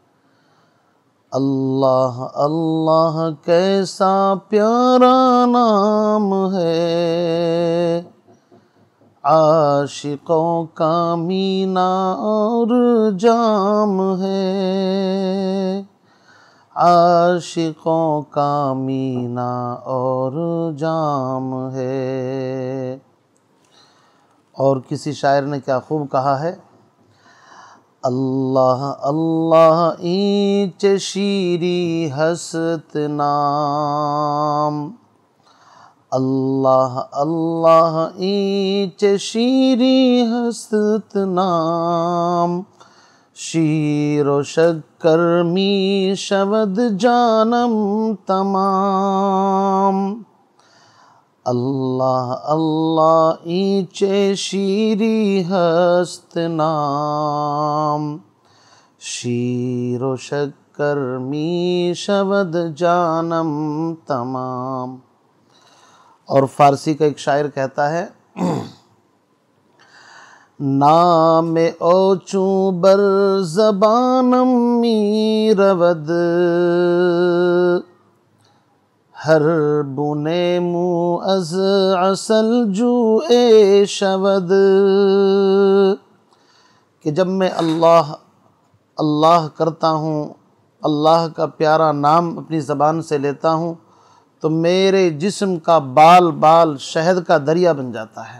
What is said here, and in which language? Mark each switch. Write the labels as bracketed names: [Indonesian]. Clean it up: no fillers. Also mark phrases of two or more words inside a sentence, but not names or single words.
[Urdu] اللہ اللہ کیسا پیارا نام ہے، عاشقوں کا مینہ اور جام ہے، عاشقوں کا مینہ اور جام ہے۔ اور کسی شاعر نے کیا خوب کہا ہے، [Persian] اللہ اللہ اینچ شیری ہست نام، اللہ اللہ اینچ شیری ہست نام، شیر و شکر می شود جانم تمام، اللہ اللہ اینچ شیری ہست نام، شیر و شکر می شود جانم تمام۔ [Urdu] اور فارسی کا ایک شاعر کہتا ہے [Persian] نام اوچوں بر زبانم می رود، ہر بونے مو از عسل جو اے شود، [Urdu] کہ جب میں اللہ اللہ کرتا ہوں، اللہ کا پیارا نام اپنی زبان سے لیتا ہوں، تو میرے جسم کا بال بال شہد کا دریا بن جاتا ہے۔